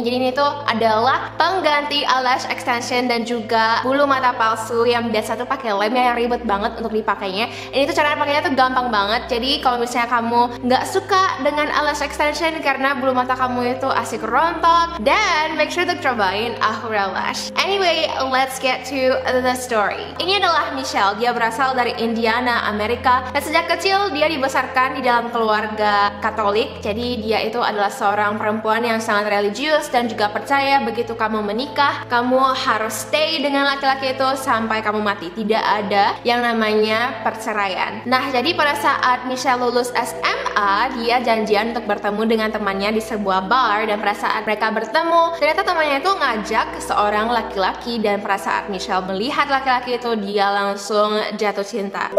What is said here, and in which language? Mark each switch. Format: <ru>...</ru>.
<id>Jadi ini tuh adalah pengganti eyelash extension dan juga bulu mata palsu yang biasa tuh pakai lemnya yang ribet banget untuk dipakainya. Ini tuh cara pakainya tuh gampang banget. Jadi kalau misalnya kamu nggak suka dengan eyelash extension karena bulu mata kamu itu asik rontok, dan make sure untuk cobain Ahura Lash.</id> <en>Anyway, let's get to the story.</en> <id>Ini adalah Michelle. Dia berasal dari Indiana, Amerika, dan sejak kecil dia dibesarkan di dalam keluarga Katolik. Jadi dia itu adalah seorang perempuan yang sangat religius dan juga percaya begitu kamu menikah, kamu harus stay dengan laki-laki itu sampai kamu mati. Tidak ada yang namanya perceraian. Nah, jadi pada saat Michelle lulus SMA, dia janjian untuk bertemu dengan temannya di sebuah bar, dan pada saat mereka bertemu, ternyata temannya itu ngajak seorang laki-laki, dan pada saat Michelle melihat laki-laki itu, dia langsung jatuh cinta.</id>